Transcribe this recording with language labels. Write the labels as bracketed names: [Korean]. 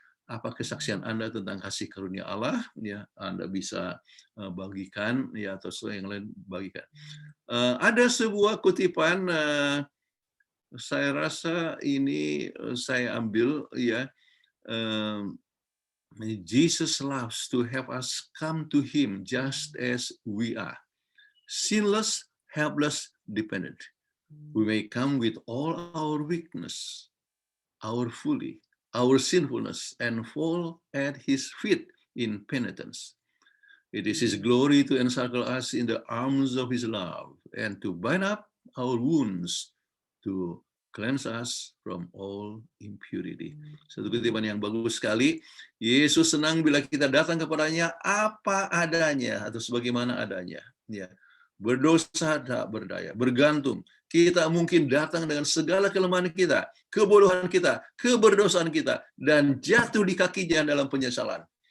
[Indonesian] Apa kesaksian Anda tentang kasih karunia Allah? Ya, Anda bisa bagikan, ya, atau yang lain bagikan. Ada sebuah kutipan, saya rasa ini saya ambil, ya. [English] Jesus loves to have us come to Him just as we are, sinless, helpless, dependent. We may come with all our weakness, our folly, our sinfulness, and fall at His feet in penitence. It is His glory to encircle us in the arms of His love and to bind up our wounds, to cleanse us from all impurity. [Indonesian] Satu kutipan yang bagus sekali. Yesus senang bila kita datang kepadanya apa adanya atau sebagaimana adanya. Ya, berdosa tak berdaya, bergantung. Kita mungkin datang dengan segala kelemahan kita, kebodohan kita, keberdosaan kita, dan jatuh di kakinya dalam penyesalan.